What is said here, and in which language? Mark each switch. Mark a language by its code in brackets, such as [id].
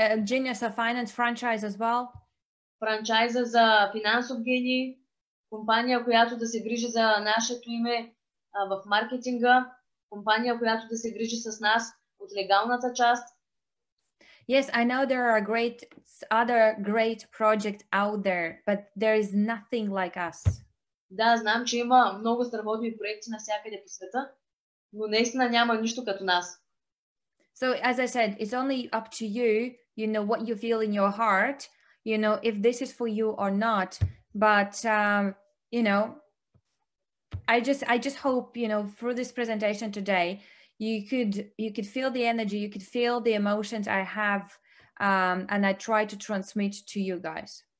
[en] Genius of Finance franchise as well. [bg] Франчайза за финансов гений, компания, която да се грижи за нашето име в маркетинга, компания, която да се грижи с нас от легалната част. [en] Yes, I know there are other great projects out there, but there is nothing like us. [bg] Да, знам, че има много страхотни проекти навсякъде по света, но наистина няма нищо като нас. [en] So as I said, it's only up to you, you know, what you feel in your heart, you know, if this is for you or not. But, you know, I just hope, you know, through this presentation today, you could feel the energy, you could feel the emotions I have, and I try to transmit to you guys.